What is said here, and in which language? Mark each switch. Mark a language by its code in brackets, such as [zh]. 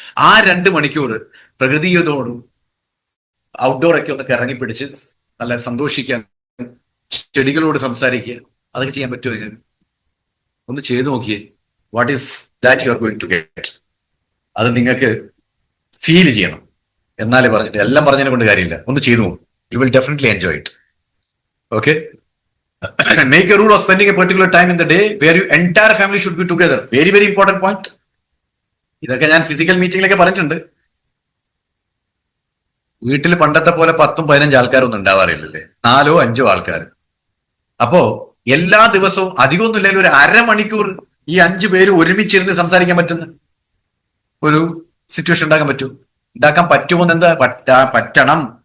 [ml] ആ 2 മണിക്കൂർ പ്രകൃതിയോടും ഔട്ട്ഡോർ ഒക്കെ ഒന്ന് ഇറങ്ങിപ്പിടിച്ച് നല്ല സന്തോഷിക്കാൻ, ചെടികളോട് സംസാരിക്കുക, അതൊക്കെ ചെയ്യാൻ പറ്റുമോ? ഒന്ന് ചെയ്തു നോക്കിയേ. [en] What is that you are going to get? [ml] അത് നിങ്ങൾക്ക് ഫീൽ ചെയ്യണം. എന്നാലേ പറഞ്ഞിട്ട് എല്ലാം പറഞ്ഞതിനെ കൊണ്ട് കാര്യമില്ല. ഒന്ന് ചെയ്തു നോക്കും. [en] You will definitely enjoy it. Okay? Make a rule of spending a particular time in the day where your entire family should be together. Very, very important point. [ml] ഇതൊക്കെ ഞാൻ ഫിസിക്കൽ മീറ്റിംഗിലൊക്കെ പറഞ്ഞിട്ടുണ്ട്. വീട്ടിൽ പണ്ടത്തെ പോലെ 10-15 ആൾക്കാരൊന്നും ഉണ്ടാവാറില്ലല്ലേ, 4-5 ആൾക്കാർ. അപ്പോ എല്ലാ ദിവസവും അധികമൊന്നും ഇല്ലെങ്കിൽ ഒരു അരമണിക്കൂർ ഈ 5 പേര് ഒരുമിച്ചിരുന്ന് സംസാരിക്കാൻ പറ്റുന്ന ഒരു സിറ്റുവേഷൻ ഉണ്ടാക്കാൻ പറ്റുമോ എന്താ പറ്റണം.